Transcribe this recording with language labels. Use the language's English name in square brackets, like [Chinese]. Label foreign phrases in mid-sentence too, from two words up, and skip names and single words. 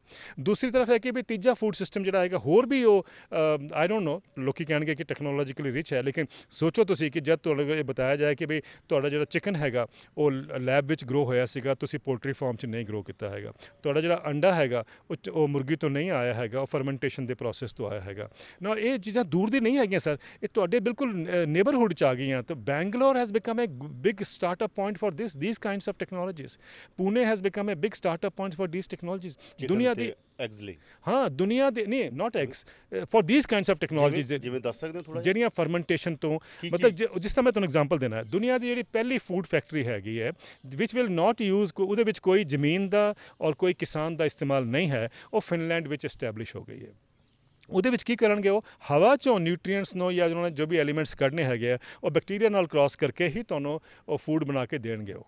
[Punjabi] ਦੂਸਰੀ ਤਰਫ ਹੈ ਕਿ ਵੀ ਤੀਜਾ [English] food system [Punjabi] ਜਿਹੜਾ ਹੈਗਾ ਹੋਰ ਵੀ ਉਹ [English] I don't know, [Punjabi] ਲੋਕੀ ਕਹਿਣਗੇ ਕਿ [English] technologically rich [Punjabi] ਹੈ, ਲੇਕਿਨ ਸੋਚੋ ਤੁਸੀਂ ਕਿ ਜਦ ਤੁਹਾਨੂੰ ਇਹ ਬਤਾਇਆ ਜਾਏ ਕਿ ਵੀ ਤੁਹਾਡਾ ਜਿਹੜਾ ਚਿਕਨ ਹੈਗਾ ਉਹ ਲੈਬ ਵਿੱਚ ਗਰੋ ਹੋਇਆ ਸੀਗਾ, ਤੁਸੀਂ [English] poultry farm [Punjabi] 'ਚ ਨਹੀਂ ਗਰੋ ਕੀਤਾ ਹੈਗਾ। ਤੁਹਾਡਾ ਜਿਹੜਾ ਅੰਡਾ ਹੈਗਾ ਉਹ ਮੁਰਗੀ ਤੋਂ ਨਹੀਂ ਆਇਆ ਹੈਗਾ, ਉਹ ਫਰਮੈਂਟੇਸ਼ਨ ਦੇ ਪ੍ਰੋਸੈਸ ਤੋਂ ਆਇਆ ਹੈਗਾ ਨਾ। ਇਹ ਚੀਜ਼ਾਂ ਦੂਰ ਦੀ ਨਹੀਂ ਹੈਗੀਆਂ ਸਰ, ਇਹ ਤੁਹਾਡੇ ਬਿਲਕੁਲ ਨੇਬਰਹੁੱਡ 'ਚ ਆ ਗਈਆਂ। [English] ਤਾਂ Bangalore has become a big startup point for these kinds of technologies. Pune has become a big startup point for these technologies. [Punjabi] ਦੁਨੀਆ ਦੀ ਐਗਸ ਲਈ, ਹਾਂ ਦੁਨੀਆ ਦੇ ਨਹੀਂ, [English] not eggs, for these kinds of technologies [Punjabi] ਜਿਵੇਂ ਦੱਸ ਸਕਦੇ ਹੋ ਥੋੜਾ ਜਿਹੜੀਆਂ ਫਰਮੈਂਟੇਸ਼ਨ ਤੋਂ ਮਤਲਬ ਜਿਸ ਤਰ੍ਹਾਂ ਮੈਂ ਤੁਹਾਨੂੰ ਐਗਜ਼ਾਮਪਲ ਦੇਣਾ, ਦੁਨੀਆ ਦੀ ਜਿਹੜੀ ਪਹਿਲੀ [English] food factory [Punjabi] ਹੈਗੀ ਹੈ [English] which will not use, [Punjabi] ਉਹਦੇ ਵਿੱਚ ਕੋਈ ਜ਼ਮੀਨ ਦਾ ਔਰ ਕੋਈ ਕਿਸਾਨ ਦਾ ਇਸਤੇਮਾਲ ਨਹੀਂ ਹੈ, ਉਹ ਫਿਨਲੈਂਡ ਵਿੱਚ ਐਸਟੈਬਲਿਸ਼ ਹੋ ਗਈ ਹੈ। ਉਹਦੇ ਵਿੱਚ ਕੀ ਕਰਨਗੇ, ਉਹ ਹਵਾ 'ਚੋਂ ਨਿਊਟਰੀਐਂਟਸ ਨੂੰ ਜਾਂ ਉਹਨਾਂ ਨੇ ਜੋ ਵੀ ਐਲੀਮੈਂਟਸ ਕੱਢਣੇ ਹੈਗੇ ਆ ਉਹ ਬੈਕਟੀਰੀਆ ਨਾਲ ਕ੍ਰਾਸ ਕਰਕੇ ਹੀ ਤੁਹਾਨੂੰ ਉਹ ਫੂਡ ਬਣਾ ਕੇ ਦੇਣਗੇ ਉਹ।